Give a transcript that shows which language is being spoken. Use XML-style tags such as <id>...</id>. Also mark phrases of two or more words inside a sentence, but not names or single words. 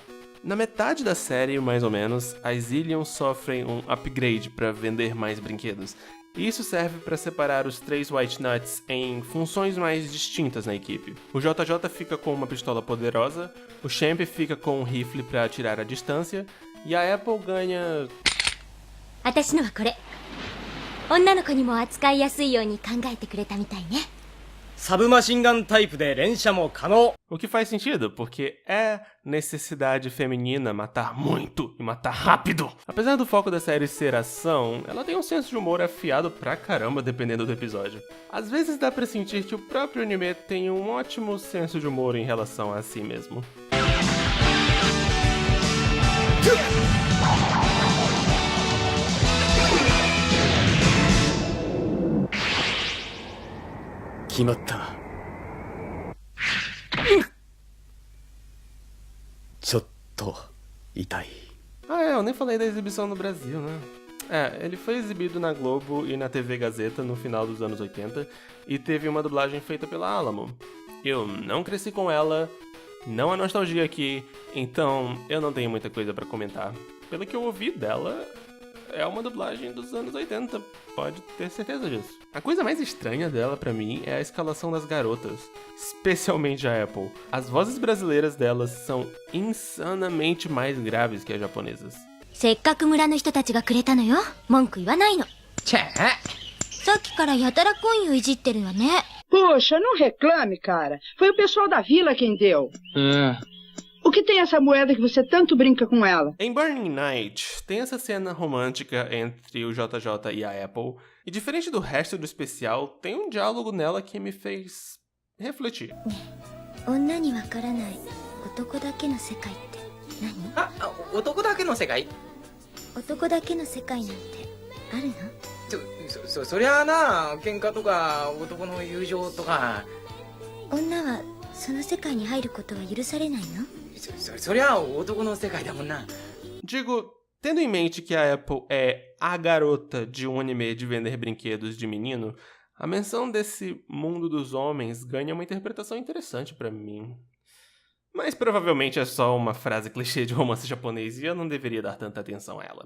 <pt>Na metade da série, mais ou menos, as Zillions sofrem um upgrade para vender mais brinquedos. E isso serve para separar os 3 White Nuts em funções mais distintas na equipe. O JJ fica com uma pistola poderosa, o Champ fica com um rifle para atirar à distância, e a Apple ganha...</pt> <ja>私のはこれ。女の子にも扱いやすいように考えてくれたみたいね。サブマシンガンタイプで連射も可能。</ja> <pt>O que faz sentido, porque é necessidade feminina matar muito e matar rápido. Apesar do foco da série ser ação, ela tem um senso de humor afiado pra caramba dependendo do episódio. Às vezes dá pra sentir que o próprio anime tem um ótimo senso de humor em relação a si mesmo.</pt> <ja>決まった。ちょっと痛い。</ja> <pt>Eu nem falei da exibição no Brasil, né? Ele foi exibido na Globo e na TV Gazeta no final dos anos 80 e teve uma dublagem feita pela Alamo. Eu não cresci com ela, não há nostalgia aqui, então eu não tenho muita coisa pra comentar. Pelo que eu ouvi dela, é uma dublagem dos anos 80, pode ter certeza disso. A coisa mais estranha dela pra mim é a escalação das garotas, especialmente a Apple. As vozes brasileiras delas são insanamente mais graves que as japonesas.</pt> <ja>せっかく村の人たちがくれたのよ。文句言わないの。チェさっきからやたらコインをいじってるわね。</ja> <pt>Poxa, não reclame, cara. Foi o pessoal da vila quem deu. O que tem essa moeda que você tanto brinca com ela? Em Burning Night, tem essa cena romântica entre o JJ e a Apple, e diferente do resto do especial, tem um diálogo nela que me fez refletir.</pt> <ja>女にわからない男だけの世界って何？男だけの世界？男だけの世界なんてあるの？そりゃあな、喧嘩とか男の友情とか。女はその世界に入ることは許されないの？そりゃ男の世界だもんな。</ja> <pt>Digo, tendo em mente que a Apple é a garota de um anime de vender brinquedos de menino, a menção desse mundo dos homens ganha uma interpretação interessante pra mim. Mas provavelmente é só uma frase clichê de romance japonês e eu não deveria dar tanta atenção a ela.</pt>